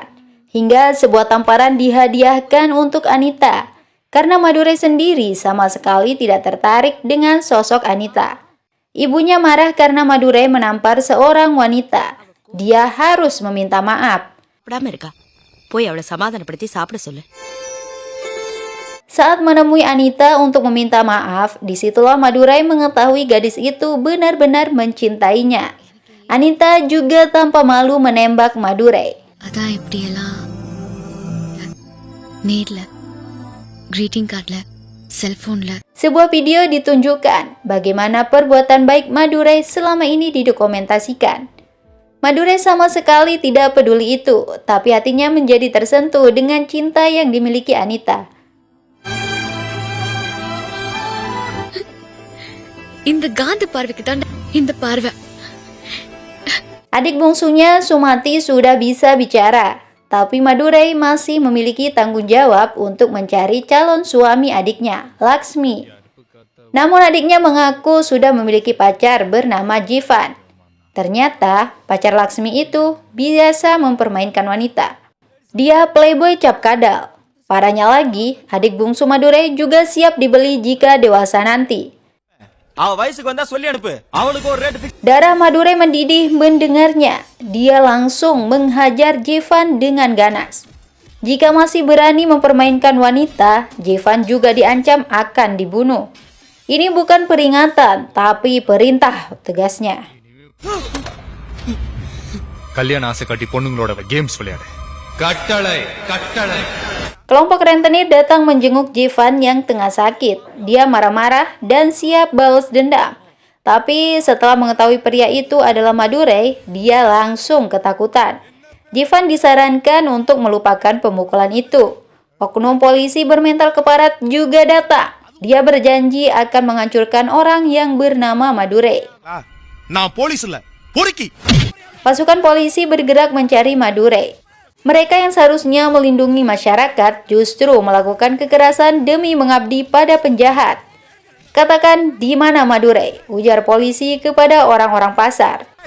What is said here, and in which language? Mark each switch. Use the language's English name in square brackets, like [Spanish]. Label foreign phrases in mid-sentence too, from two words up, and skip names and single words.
[Indonesian] Hingga sebuah tamparan dihadiahkan untuk Anita. Karena Madurai sendiri sama sekali tidak tertarik dengan sosok Anita. Ibunya marah karena Madurai menampar seorang wanita. Dia harus meminta maaf. [Tamil] விடாம இருக்கா? போய் அவளை சமாதானப்படுத்தி சாப்பிட சொல்லு. [Indonesian] Saat menemui Anita untuk meminta maaf, disitulah Madurai mengetahui gadis itu benar-benar mencintainya. Anita juga tanpa malu menembak Madurai. [Tamil] அதான் இப்படியெல்லாம் நேர்ல [English] greeting card [Tamil] ல cellphone-ல [Indonesian] Sebuah video ditunjukkan bagaimana perbuatan baik Madurai selama ini didokumentasikan. Madurai sama sekali tidak peduli itu, tapi hatinya menjadi tersentuh dengan cinta yang dimiliki Anita. [Tamil] இந்த காந்த பார்வைக்கு தான் இந்த பார்வை. [Indonesian] Adik bungsunya Sumati sudah bisa bicara, tapi Madurai masih memiliki tanggung jawab untuk mencari calon suami adiknya, Laksmi. Namun adiknya mengaku sudah memiliki pacar bernama Jivan. Ternyata pacar Laksmi itu biasa mempermainkan wanita. Dia playboy cap kadal. Parahnya lagi, adik bungsu Madurai juga siap dibeli jika dewasa nanti. [Tamil] அவ வயசுக்கு வந்தா சொல்லி அனுப்பு. அவளுக்கு ஒரு [English] rate fix. [Indonesian] Darah Madurai mendidih mendengarnya. Dia langsung menghajar Jivan dengan ganas. Jika masih berani mempermainkan wanita, Jivan juga diancam akan dibunuh. Ini bukan peringatan, tapi perintah, tegasnya. [Tamil] கல்யாண ஆசை காட்டி பொண்ணுங்களோட கேம்ஸ் விளையாடு. கட்டளை கட்டளை. [Indonesian] Kelompok rentenir datang menjenguk Jivan yang tengah sakit. Dia marah-marah dan siap balas dendam. Tapi setelah mengetahui pria itu adalah Madurai, dia langsung ketakutan. Jivan disarankan untuk melupakan pemukulan itu. Oknum polisi bermental keparat juga datang. Dia berjanji akan menghancurkan orang yang bernama Madurai. [Tamil] நான் போலீஸ் இல்ல பொறுக்கி. [Indonesian] Pasukan polisi bergerak mencari Madurai. Mereka yang seharusnya melindungi masyarakat justru melakukan kekerasan demi mengabdi pada penjahat. Katakan di mana Madurai, ujar polisi kepada orang-orang pasar.